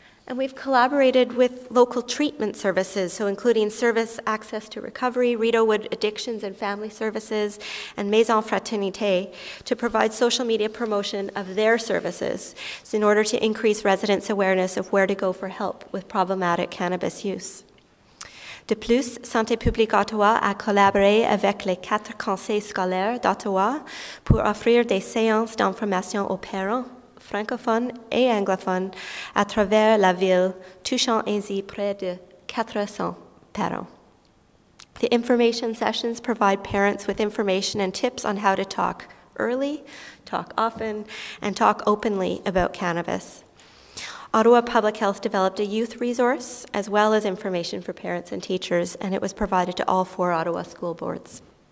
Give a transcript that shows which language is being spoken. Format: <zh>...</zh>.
<en>And we've collaborated with local treatment services, so including Service Access to Recovery, Rideau Wood Addictions and Family Services, and Maison Fraternité to provide social media promotion of their services in order to increase residents' awareness of where to go for help with problematic cannabis use.</en> <fr>De plus, Santé publique Ottawa a collaboré avec les 4 conseils scolaires d'Ottawa pour offrir des séances d'information aux parents francophones et anglophones à travers la ville, touchant ainsi près de 400 parents.</fr> <en>The information sessions provide parents with information and tips on how to talk early, talk often, and talk openly about cannabis. Ottawa Public Health developed a youth resource as well as information for parents and teachers, and it was provided to all 4 Ottawa school boards.</en>